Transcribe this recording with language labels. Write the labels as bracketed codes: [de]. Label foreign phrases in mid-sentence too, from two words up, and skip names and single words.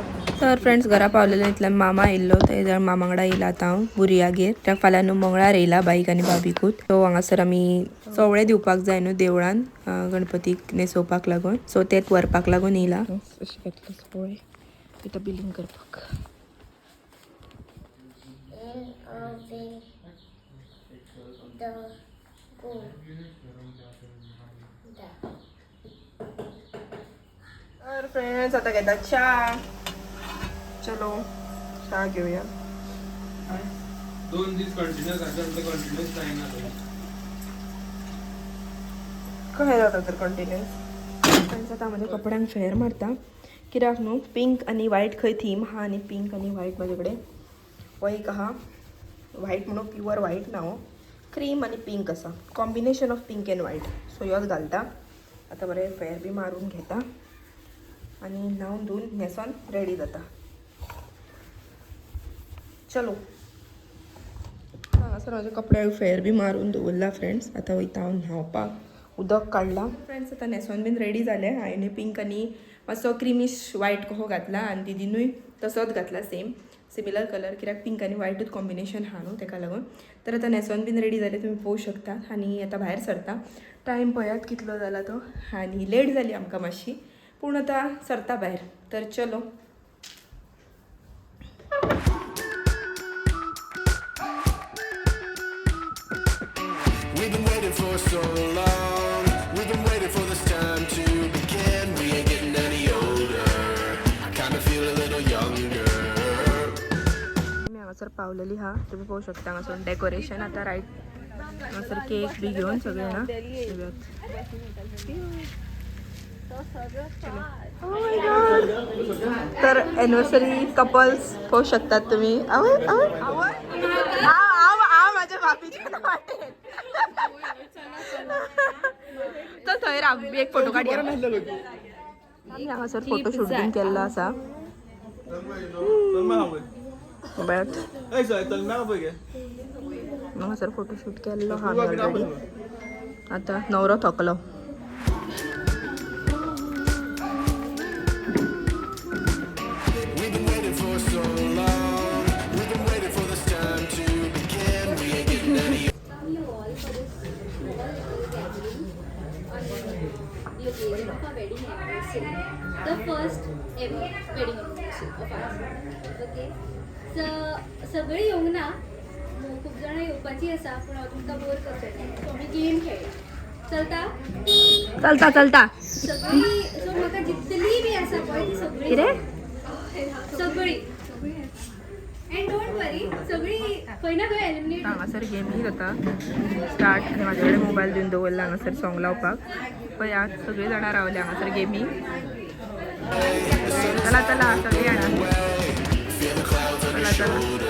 [kok] तर फ्रेंड्स घरा पावलेले इतल्यान मामा येयल्लो. तेज्या मामा वांगडा येयला आतां हांव बुरयागेर. कित्याक फाल्यां न्हू मंगळार येयला बाईक आनी भाभीकूच. सो हांगासर आमी सवळे दिवपाक जाय न्हू देवळान गणपतीक न्हेसोवपाक लागून. सो तेच व्हरपाक लागून येयला. अशें घेतलो पळय इथं बिलींग करपाक. तर फ्रेंड्स आता घेता चा. [mr] चलो चा घेऊया. 2 दिवस कंटिन्यूस असेल तर कंटिन्यूस नाही ना तो. [kok] काय जाता तर [en] continuous friends. [kok] आता म्हणजे कपड्यांक फेअर मारता कित्याक न्हू पिंक आणि व्हाईट खंय थीम हा आणि पिंक आणि व्हाईट माझे कडेन हो एक आहा व्हाईट म्हणून [en] pure white [kok] ना हो क्रीम आणि पिंक असा [en] combination of pink and white [kok] सो ह्योच घालता. आता बरें फेअर बी मारून घेता आणि न्हावन धुवन न्हेसोन रेडी जाता. चलो हांगासर म्हाजे कपड्याक फेअर बी मारून दवरला फ्रेंड्स. आता वयता हांव न्हावपाक उदक काडला फ्रेंड्स. आता न्हेसोन बीन रेडी जालें. हांवें पिंक आनी मातसो [en] creamish white [kok] कसो घातला आनी दिदीनूय तसोच घातला [en] same similar colour [kok] कित्याक पिंक आनी व्हाईटूच कॉम्बिनेशन हा न्हू तेका लागून. तर आता न्हेसोन बीन रेडी जालें तुमी पळोवंक शकता आनी आता भायर सरता. टायम पळयात कितलो जाला तो आनी लेट जाली आमकां मातशी पूण आता सरता भायर. तर चलो [en] We've been waiting for so long. We've been waiting for this time to begin. We ain't getting any older. I kind of feel a little younger. [kok] मी हांगासर पावलेली हा तुम्ही पळोवंक शकता. हांगासर डेकोरेशन आता रायट हांगासर केक बी घेवन सगळे जाणां येयात. तर [en] anniversary couples [kok] पळोवंक शकतात तुम्ही. आवय आवय हांव माझ्या बाबीच्या वाटेन तर थंय राव एक फोटो काडया. आमी हांगासर [en] photo shoot [kok] बीन केल्लो आसा. बट हांगासर [en] photo shoot [kok] केल्लो हा ऑलरेडी. आता नवरो थकलो. [en] We've been waiting for so long. We've been waiting for this time to begin. We ain't getting any you all for this small gathering on the occasion of our wedding anniversary, the first ever wedding anniversary of ours. Okay, so [kok] सगळे येवंक ना, खूप जाणां येवपाची आसा पूण हांव तुमकां बोर करचें ना. सो आमी गेम खेळया. चलता चलता चलता सगळी. सो म्हाका जितली बी आसा पळय ती सगळी सगळी [en] and don't worry [kok] सगळी खंय ना खंय एलिमिनेट. हांगासर गेमी जाता स्टार्ट आनी म्हाजे कडेन मोबायल दिवन दवरला हांगासर सॉंग लावपाक. पळयात सगळीं जाणां रावल्या हांगासर गेमी. चला चला सगळीं जाणां चला चला.